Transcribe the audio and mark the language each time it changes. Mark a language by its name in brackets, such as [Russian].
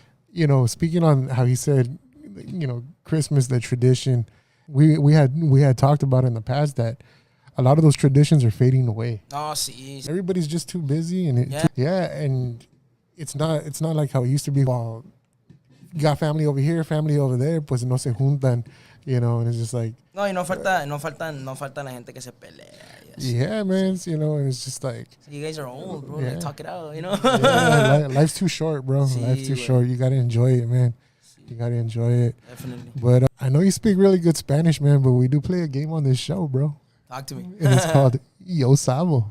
[English] You know, speaking on how he said, you know, Christmas, the tradition, we had talked about in the past that a lot of those traditions are fading away. Oh, see. Everybody's just too busy, and and it's not like how it used to be. Well, you got family over here, family over there, [Spanish] pues no se juntan, [English] you know, and it's just like [Spanish] no falta la gente que se pelea. [English] Yeah, man, you know, and it's just like you guys are old, bro. Like, talk it out, you know. Life's too short, bro. Life's too short. You gotta enjoy it, man. You gotta enjoy it. Definitely. But I know you speak really good Spanish, man. But we do play a game on this show, bro. Talk to me. And it's called Yo Sabo.